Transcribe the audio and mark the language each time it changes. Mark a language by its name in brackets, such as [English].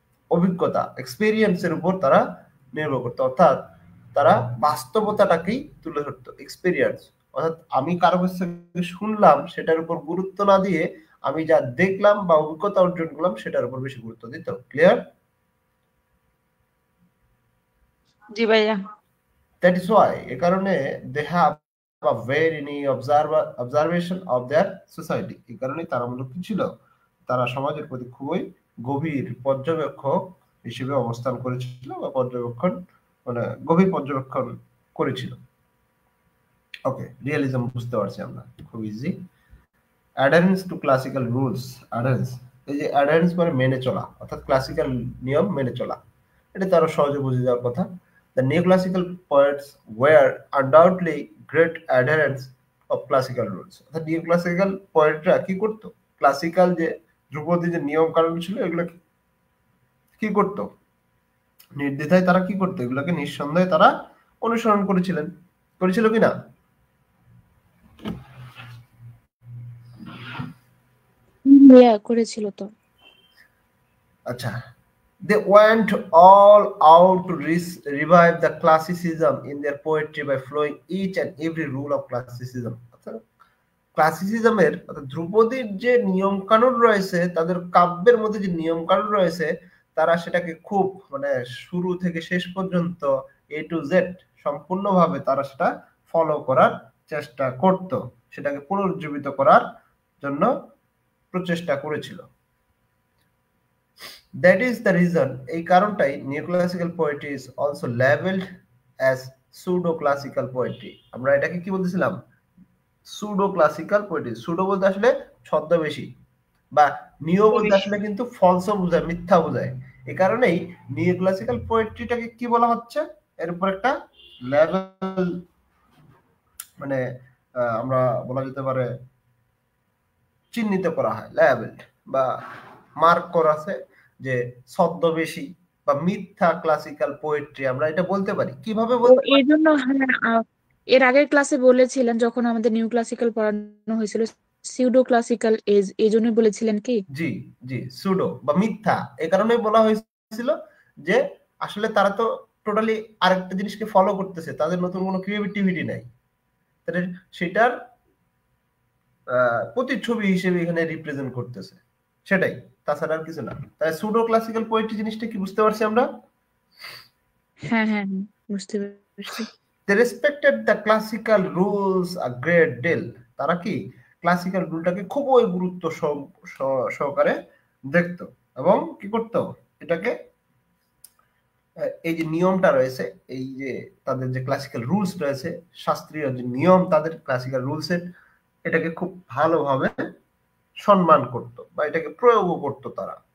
[Bangla] অভিজ্ঞতা, এক্সপেরিয়েন্সের উপর তারা নির্ভর করতো, অর্থাৎ তারা বাস্তবতাটাকেই তুলে ধরতো, এক্সপেরিয়েন্স। অর্থাৎ আমি কারো কাছ থেকে শুনলাম সেটার উপর গুরুত্ব না দিয়ে আমি যা দেখলাম বা অভিজ্ঞতা অর্জন করলাম সেটার উপর বেশি গুরুত্ব দিত। ক্লিয়ার? জি ভাইয়া। [English] That is why [Bangla] এ কারণে [English] they have a very new observation of their society. [Bangla] এই কারণে তারা মূলত কি ছিল, তারা সমাজের প্রতি খুবই গভীর পর্যবেক্ষক হিসেবে অবস্থান করেছিল, বা মানে গভীর পর্যবেক্ষণ করেছিল। ওকে, রিয়েলিজম বুঝতে পারছি আমরা খুব easy. [English] Adherence to classical rules. [Bangla] Adherence, এই যে অ্যাডারেন্স মানে মেনে চলা, অর্থাৎ ক্লাসিক্যাল নিয়ম মেনে চলা, এটা তারা সহজে বুঝে যাওয়ার কথা। [English] The new classical poets were undoubtedly great adherence of classical rules. [Bangla] অর্থাৎ নিউ ক্লাসিক্যাল পোয়েটরা কি করতো, ক্লাসিক্যাল যে ধ্রুপদী যে নিয়ম কানুন ছিল এগুলো কি করতো, নির্দ্বিধায় তারা কি করতো, এগুলোকে নিঃসন্দেহে তারা অনুসরণ করেছিলেন, করেছিল কিনা? করেছিল তো। [English] আচ্ছা, they went all out to revive the classicism in their poetry by following each and every rule of classicism. [Bangla] ক্লাসিসিজমের অর্থাৎ ধ্রুপদীর যে নিয়ম কানুন রয়েছে, তাদের কাব্যের মধ্যে যে নিয়ম কানুন রয়েছে, তারা সেটাকে খুব মানে শুরু থেকে শেষ পর্যন্ত এ টু জেড সম্পূর্ণভাবে তারা সেটা ফলো করার চেষ্টা করত, সেটাকে পুনরুজ্জীবিত করার জন্য প্রচেষ্টা করেছিল। [English] That is the reason, [Bangla] এই কারণটাই [English] neoclassical poetry is also labeled as pseudo classical poetry। [Bangla] আমরা এটাকে কি বলতেছিলাম, সুডো ক্লাসিক্যাল পোয়েট্রি। সুডো বলতে আসলে ছদ্মবেশী, বা নিও বলতে আসলে কিন্তু ফলস বোঝায়, মিথ্যা বোঝায়। এই কারণেই নিও ক্লাসিক্যাল পোয়েট্রিটাকে কি বলা হচ্ছে, এর উপর একটা লেভেল মানে আমরা বলা যেতে পারে চিহ্নিত করা হয়, লেভেল বা মার্ক করা আছে যে ছদ্মবেশী বা মিথ্যা ক্লাসিক্যাল পোয়েট্রি আমরা এটা বলতে পারি। কিভাবে বলতে পারি? এই জন্য এর আগের ক্লাসে বলেছিলেন যখন আমাদের নিউ ক্লাসিক্যাল পড়ানো হয়েছিল সিউডো ক্লাসিক্যাল এজ, এই জন্য বলেছিলেন কি? জি জি, সুডো বা মিথ্যা, এই কারণেই বলা হয়েছিল যে আসলে তারা তো টোটালি আরেকটা জিনিসকে ফলো করতেছে, তাদের নতুন কোনো ক্রিয়েটিভিটি নাই, তাদের সেটার প্রতিচ্ছবি হিসেবে এখানে রিপ্রেজেন্ট করতেছে, সেটাই, তাছাড়া আর কিছু না। তাই সুডো ক্লাসিক্যাল পোয়েট্রি জিনিসটা কি বুঝতে পারছি আমরা? হ্যাঁ হ্যাঁ বুঝতে পারছি। [English] They respected the classical rules a great deal। [Bangla] তারা কি ক্লাসিক্যাল রুলটাকে খুবই গুরুত্ব সহকারে দেখতো এবং কি করতো, এটাকে এই যে নিয়মটা রয়েছে, এই যে তাদের যে ক্লাসিক্যাল রুলস রয়েছে, শাস্ত্রীয় যে নিয়ম তাদের ক্লাসিক্যাল রুলসের, এটাকে খুব ভালোভাবে সম্মান করতো বা এটাকে প্রয়োগও করতো তারা।